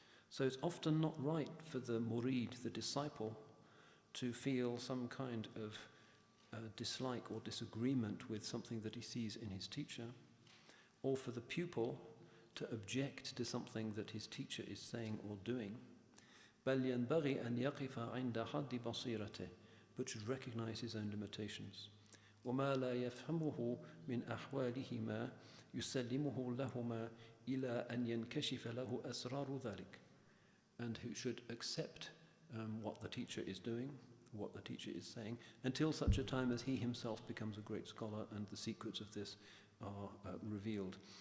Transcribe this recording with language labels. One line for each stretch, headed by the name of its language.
English: So it's often not right for the murid, the disciple, to feel some kind of dislike or disagreement with something that he sees in his teacher, or for the pupil to object to something that his teacher is saying or doing.
Arabic: بَلْ يَنْبَغِي أَنْ يَقِفَ عِنْدَ حَدِّ بَصِيرَتِهِ,
English: but should recognize his own limitations.
Arabic: وَمَا لَا يَفْهَمُهُ مِنْ أَحْوَالِهِمَا يُسَلِّمُهُ لَهُمَا إِلَىٰ أَنْ يَنْكَشِفَ لَهُ أَسْرَارُ ذَلِكَ,
English: and who should accept what the teacher is doing, what the teacher is saying, until such a time as he himself becomes a great scholar and the secrets of this are revealed.